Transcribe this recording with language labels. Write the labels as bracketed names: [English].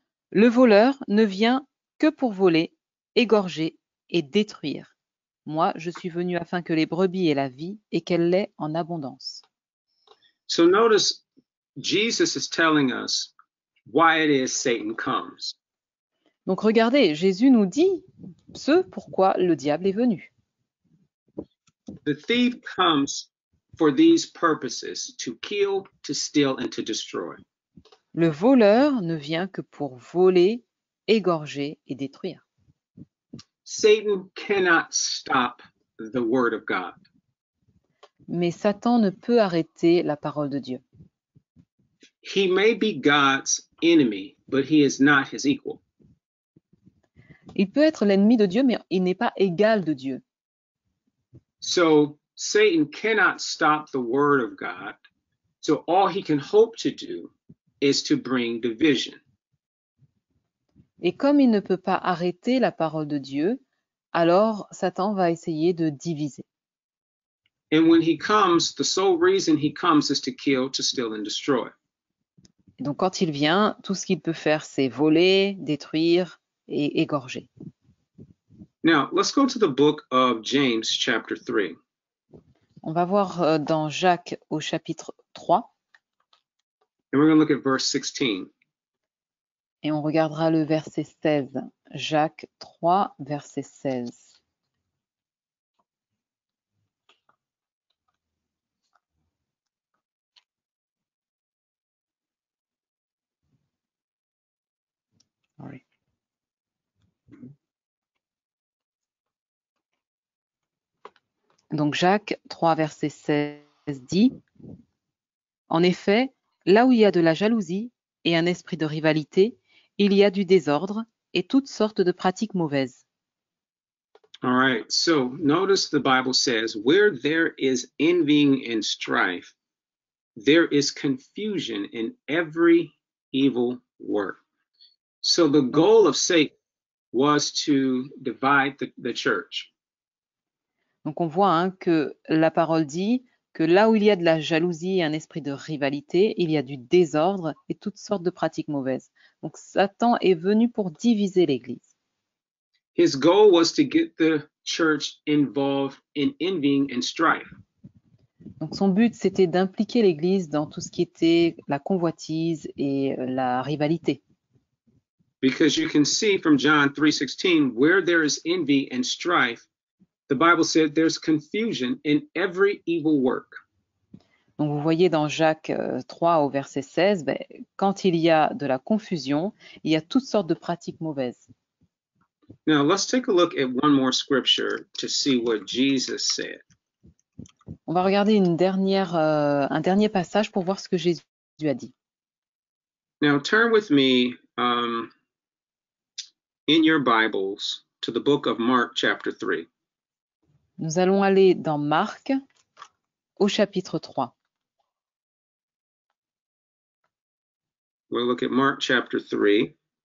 [French] Le voleur ne vient que pour voler, égorger et détruire. Moi, je suis venu afin que les brebis aient la vie et qu'elle l'ait en abondance. [English] So notice Jesus is telling us why it is Satan comes. [French] Donc regardez, Jésus nous dit ce pourquoi le diable est venu. [English] The thief comes for these purposes, to kill, to steal, and to destroy. [French] Le voleur ne vient que pour voler, égorger et détruire. [English] Satan cannot stop the word of God. [French] Mais Satan ne peut arrêter la parole de Dieu. [English] He may be God's enemy, but he is not his equal. [French] Il peut être l'ennemi de Dieu, mais il n'est pas égal de Dieu. [English] So Satan cannot stop the word of God. So all he can hope to do is to bring division. [French] Et comme il ne peut pas arrêter la parole de Dieu, alors Satan va essayer de diviser. [English] And when he comes, the sole reason he comes is to kill, to steal, and destroy. [French] Et donc quand il vient, tout ce qu'il peut faire, c'est voler, détruire et égorger. [English] Now, let's go to the book of James, chapter 3. [French] On va voir dans Jacques au chapitre 3. [English] And we're going to look at verse 16. [French] Et on regardera le verset 16. Jacques 3, verset 16. [English] Sorry. [French] Donc Jacques 3, verset 16 dit « En effet, là où il y a de la jalousie et un esprit de rivalité, il y a du désordre et toutes sortes de pratiques mauvaises. » [English] All right, so notice the Bible says, where there is envying and strife, there is confusion in every evil work. So the goal of Satan was to divide the church. [French] Donc on voit que la parole dit que là où il y a de la jalousie et un esprit de rivalité, il y a du désordre et toutes sortes de pratiques mauvaises. Donc Satan est venu pour diviser l'Église. [English] His goal was to get the church involved in envying and strife. [French] Donc son but, c'était d'impliquer l'Église dans tout ce qui était la convoitise et la rivalité. [English] Because you can see from John 3:16, where there is envy and strife, the Bible said there's confusion in every evil work. [French] Donc vous voyez dans Jacques 3 au verset 16, quand il y a de la confusion, il y a toutes sortes de pratiques mauvaises. [English] Now let's take a look at one more scripture to see what Jesus said. [French] On On va regarder un dernier passage pour voir ce que Jésus a dit. [English] Now turn with me in your Bibles to the book of Mark chapter 3. [French] Nous allons aller dans Marc au chapitre 3. [English] We'll look at Mark chapter 3.